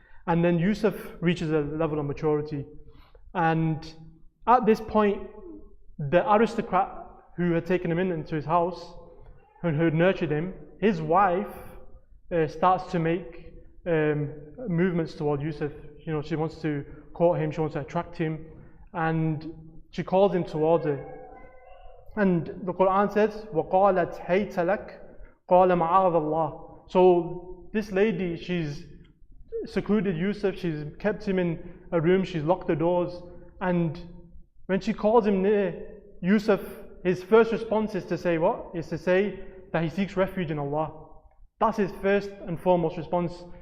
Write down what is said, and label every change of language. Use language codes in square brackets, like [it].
[en] And then Yusuf reaches a level of maturity. And at this point, the aristocrat who had taken him into his house and who had nurtured him, his wife starts to make movements toward Yusuf. You know, she wants to court him, she wants to attract him, and she calls him towards her. [ar] And the Quran says, وَقَالَتْ هَيْتَ لَكَ قَالَ مَعَاذَ اللَّهِ. [en] So this lady, she's secluded Yusuf, she's kept him in a room, she's locked the doors, and when she calls him near, Yusuf, his first response is to say what? Is to say that he seeks refuge in Allah. That's his first and foremost response.